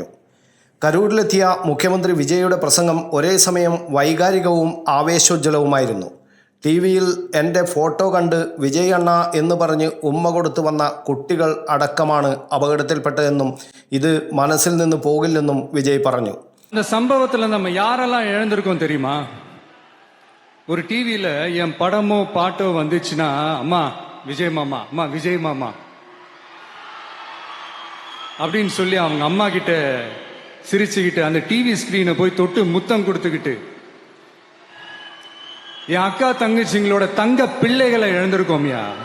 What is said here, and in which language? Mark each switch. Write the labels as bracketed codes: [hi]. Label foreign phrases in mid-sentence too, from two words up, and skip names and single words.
[ml] കരൂരിലെത്തിയ മുഖ്യമന്ത്രി വിജയുടെ പ്രസംഗം ഒരേ സമയം വൈകാരികവും ആവേശോജ്വലവുമായിരുന്നു. TV-യിൽ എൻ്റെ ഫോട്ടോ കണ്ട് വിജയ് അണ്ണ എന്ന് പറഞ്ഞ് ഉമ്മ കൊടുത്തു വന്ന കുട്ടികൾ അടക്കമാണ് അപകടത്തിൽപ്പെട്ടതെന്നും ഇത് മനസ്സിൽ നിന്ന് പോകില്ലെന്നും വിജയ് പറഞ്ഞു. [ta] இந்த சம்பவத்தில் நம்ம யாரெல்லாம் இழந்திருக்கோம் தெரியுமா? ஒரு டிவியில் என் படமோ பாட்டோ வந்துச்சுன்னா அம்மா விஜய் மாமா, அம்மா விஜய் மாமா அப்படின்னு சொல்லி அவங்க அம்மா கிட்ட சிரிச்சுக்கிட்டு அந்த டிவி ஸ்கிரீனை போய் தொட்டு முத்தம் கொடுத்துக்கிட்டு என் அக்கா தங்கச்சிங்களோட தங்க பிள்ளைகளை இழந்திருக்கோம்யா.